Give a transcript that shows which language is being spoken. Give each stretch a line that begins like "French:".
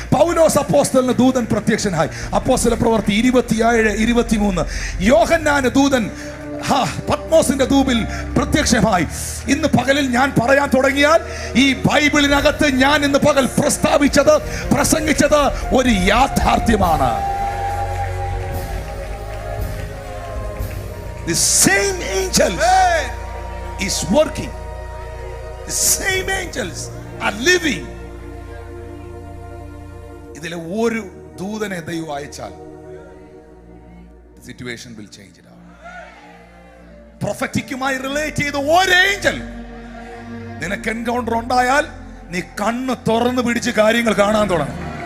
Malayalam: പൗലോസ് അപ്പോസ്തലന് ദൂതൻ പ്രത്യക്ഷനായി. അപ്പോസ്തല പ്രവൃത്തി 27-23. യോഹന്നാന് ദൂതൻ പത്മോസിന്റെ ധൂപിൽ പ്രത്യക്ഷമായി. ഇന്ന് പകലിൽ ഞാൻ പറയാൻ തുടങ്ങിയാൽ ഈ ബൈബിളിനകത്ത് ഞാൻ ഇന്ന് പകൽ പ്രസ്താവിച്ചത്, പ്രസംഗിച്ചത് ഒരു യാഥാർത്ഥ്യമാണ്.
English: The same angels is working. The same angels are living.
Malayalam: ഇതിലെ ഒരു ദൂതനെ ദൈവം അയച്ചാൽ
English: the situation will change it.
Malayalam: പ്രൊഫറ്റിക്കുമായി relate ചെയ്ത ഒരു ഏഞ്ചൽ നിനക്ക് എൻകൗണ്ടർ ഉണ്ടായാൽ നീ കണ്ണ് തുറന്ന് പിടിച്ച് കാര്യങ്ങൾ കാണാൻ തുടങ്ങും.